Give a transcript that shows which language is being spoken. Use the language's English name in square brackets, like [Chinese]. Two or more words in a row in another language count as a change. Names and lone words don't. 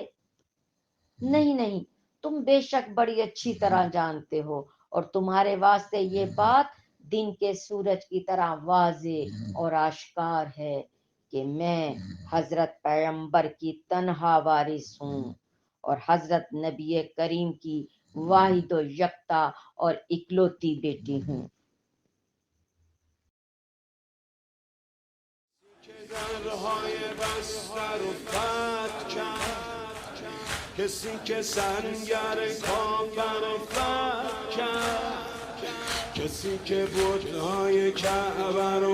[Urdu] نہیں، تم بے شک بڑی اچھی طرح جانتے ہو اور تمہارے واسطے یہ بات دن کے سورج کی طرح واضح اور آشکار ہے کہ میں حضرت پیغمبر کی تنہا وارث ہوں اور حضرت نبی کریم کی واحد و یکتا اور اکلوتی بیٹی ہوں۔ [Persian] درهای بسته رو فتح کرد، کسی که سنگر کافر رو فتح کرد، کسی که بت‌های کعبه رو